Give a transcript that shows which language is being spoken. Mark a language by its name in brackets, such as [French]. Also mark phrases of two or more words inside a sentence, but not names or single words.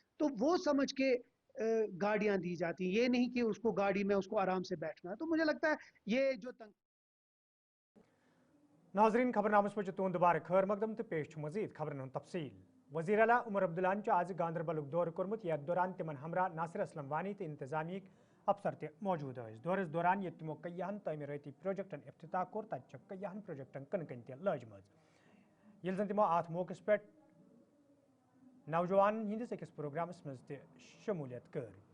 [Hindi] तो वो समझ के गाड़ियां दी जाती हैं, ये नहीं कि उसको गाड़ी में उसको आराम से बैठना है। तो मुझे लगता है ये जो [Kashmiri] नाजरीन खबरनामस पे तुंद दोबारा खैर मकदम तो पेश मजीद खबरन तफसील। वज़ीर आला उमर अब्दुल्ला आज गांदरबल दौर कोर्मुत यथ दौरान तिमन हमरा नासिर असलम वानी तो इंतजामी अफसर ते मौजूद दौरस दौरान ये तमो कय्यान तमीरती प्रोजेक्टन इफ्तिताह कोर तच कय्यान प्रोजेक्टन कन कन ते लजमज ये जन तमो अत मौकस पे नौजवान हंदिस अकिस प्रोग्रामस मज ते शमूलियत कर।